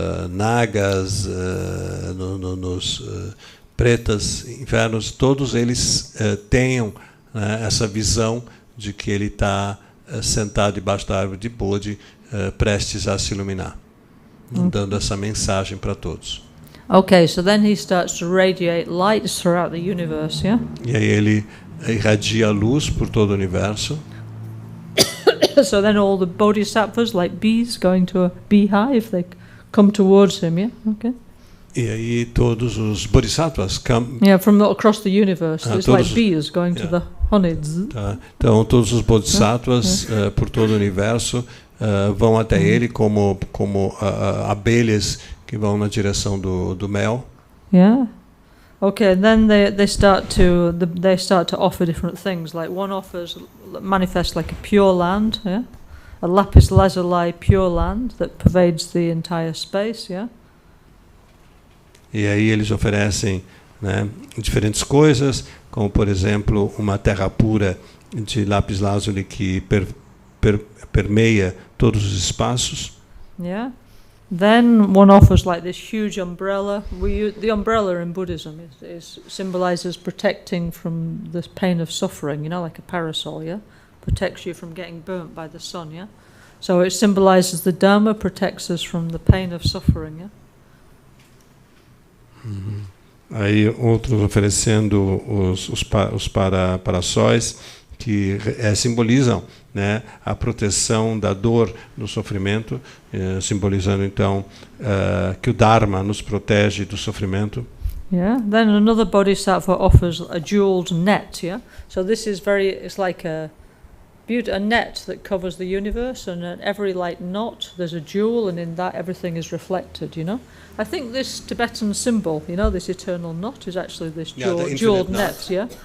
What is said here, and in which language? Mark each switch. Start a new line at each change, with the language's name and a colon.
Portuguese: nagas, nos pretas, infernos, todos eles tenham, né, essa visão de que ele está sentado debaixo da árvore de Bodhi, prestes a se iluminar, dando essa mensagem para todos.
English: Okay, so then he starts to radiate lights throughout the universe, yeah?
Portuguese: E aí ele irradia a luz por todo o universo.
English: So then all the bodhisattvas, like bees going to a beehive, they come towards him, yeah? Okay.
Portuguese: E aí todos os bodhisattvas
English: From across the universe, it's like bees going to the honey.
Portuguese: Tá. Então todos os bodhisattvas por todo o universo vão até ele como abelhas que vão na direção do mel.
English: Yeah. Okay, and then they start to offer different things. Like one manifests like a pure land, yeah, a lapis lazuli pure land that pervades the entire space, yeah.
Portuguese: E aí eles oferecem, né, diferentes coisas, como por exemplo uma terra pura de lápis lazuli que permeia todos os espaços.
English: Yeah. Then one offers like this huge umbrella. The umbrella in Buddhism symbolizes protecting from this pain of suffering, you know, like a parasol, yeah? Protects you from getting burnt by the sun, yeah? So it symbolizes the Dharma protects us from the pain of suffering, yeah?
Portuguese: Aí outros oferecendo os parasóis que simbolizam, né, a proteção da dor, do sofrimento, simbolizando então que o Dharma nos protege do sofrimento.
English: Yeah. Then another bodhisattva offers a jeweled net. Yeah. So this is it's like a net that covers the universe, and at every like knot there's a jewel, and in that everything is reflected. You know. I think this Tibetan symbol, you know, this eternal knot, is actually this jeweled net. Yeah.